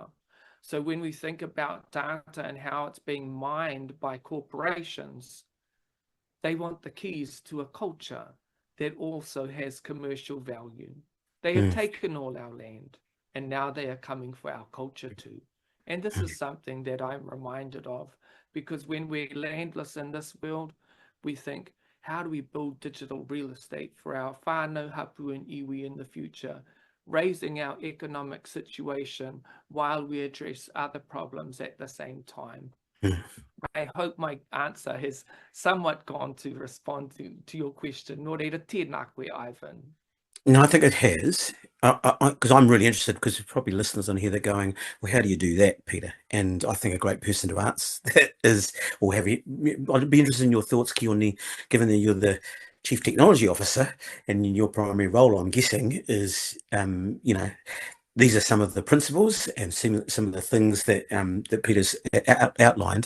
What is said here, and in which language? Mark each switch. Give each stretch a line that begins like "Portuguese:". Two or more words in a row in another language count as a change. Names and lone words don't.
English: So when we think about data and how it's being mined by corporations, they want the keys to a culture that also has commercial value. They have taken all our land, and now they are coming for our culture too. And this is something that I'm reminded of, because when we're landless in this world, we think, how do we build digital real estate for our
Māori: whānau, hapu,
English: and iwi in the future, raising our economic situation while we address other problems at the same time? I hope my answer has somewhat gone to respond to your question.
Māori: Nō reira, tēnā koe, Ivan.
English: No, I think it has. Because I'm really interested, because there's probably listeners on here that are going, well, how do you do that, Peter? And I think a great person to ask that is, or have you, I'd be interested in your thoughts, Kioni, given that you're the Chief Technology Officer and your primary role, I'm guessing, is, these are some of the principles and some of the things that that Peter's outlined.